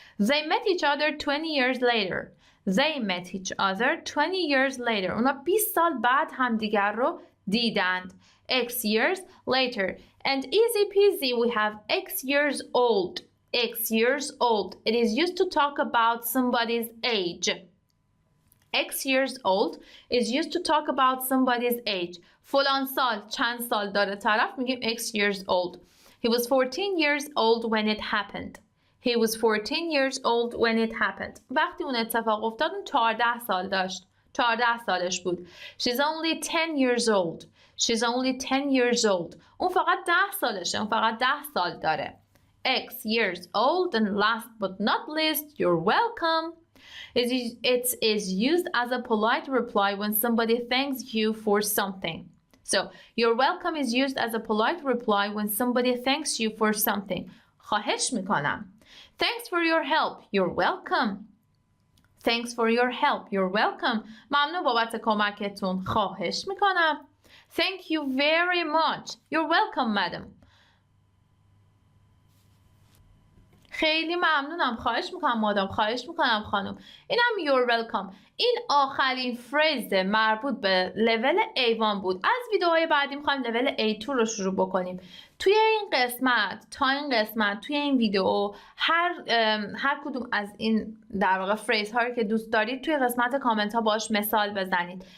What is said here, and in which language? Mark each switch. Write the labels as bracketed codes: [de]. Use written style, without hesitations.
[en] They met each other 20 years later. They met each other 20 years later. [fa] اونا 20 سال بعد همدیگر رو دیدند. [en] X years later. And easy peasy we have X years old. X years old. It is used to talk about somebody's age. X years old is used to talk about somebody's age. [fa] فلان سال چند سال داره طرف میگیم X years old. [en] He was 14 years old when it happened. He was 14 years old when it happened. [fa] وقتی اون اتفاق افتاد اون 14 سال داشت. 14 سالش بود. [en] She's only 10 years old. She's only 10 years old. [fa] اون فقط 10 سالشه. اون فقط 10 سال داره. [en] X years old. And last but not least, you're welcome. It is used as a polite reply when somebody thanks you for something. So, you're welcome is used as a polite reply when somebody thanks you for something. [fa] خواهش میکنم. [en] Thanks for your help. You're welcome. Thanks for your help. You're welcome. [fa] ممنون بابت کمکتون. خواهش میکنم. [en] Thank you very much. You're welcome, madam. [fa] خیلی ممنونم. خواهش میکنم مادام. خواهش میکنم خانم. اینم [en] you're welcome. [fa] این آخرین فریز مربوط به لول A1 بود. از ویدیوهای بعدی میخوایم لول A2 رو شروع بکنیم. توی این قسمت توی این ویدیو هر کدوم از این در واقع فریز هایی که دوست دارید توی قسمت کامنت ها باش مثال بزنید.